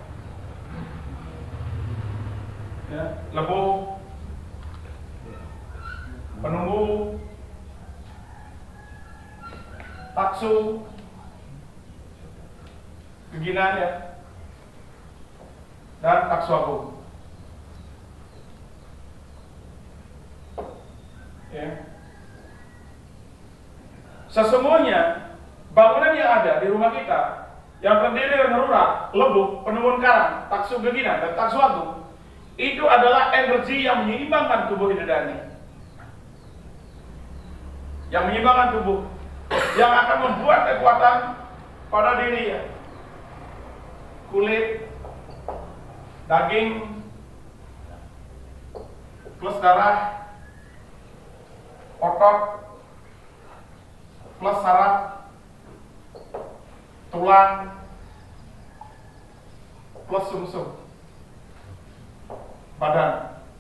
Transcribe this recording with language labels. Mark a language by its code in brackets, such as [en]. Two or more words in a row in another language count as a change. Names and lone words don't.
[id] ya, lebu, penunggu, taksu, keginan ya, dan taksu agung. Ya. Sesungguhnya bangunan yang ada di rumah kita yang terdiri dari ngerurah, lebu, penuhun karang, taksu geginan, dan taksu agung, itu adalah energi yang menyeimbangkan tubuh ini, yang menyeimbangkan tubuh, yang akan membuat kekuatan pada diri ya. Kulit, daging, plus darah, otot plus saraf, tulang plus sumsum badan.